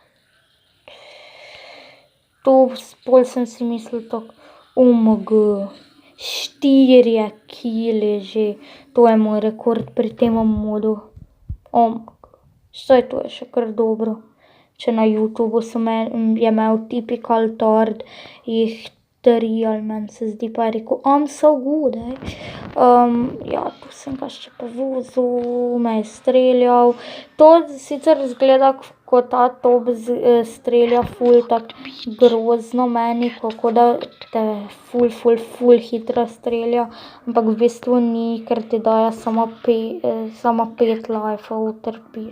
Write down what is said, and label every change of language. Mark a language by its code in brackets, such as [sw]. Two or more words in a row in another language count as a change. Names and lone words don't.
[sl] Tu pol sem si mislil tako, OMG, 4 killi že, to je moj rekord pri tem modu. OMG, saj to je še kar dobro. Če na YouTubu je imel typical tard, jih 3 ali meni se zdi, pa je rekel, [en] I'm so good, [sl] ja, tu sem ga še povozil, me je streljal. To sicer izgleda, ko ta top strelja ful tako grozno meni, kako da te ful hitro strelja, ampak v bistvu ni, ker ti daje samo 5 lifeov, utrpiš.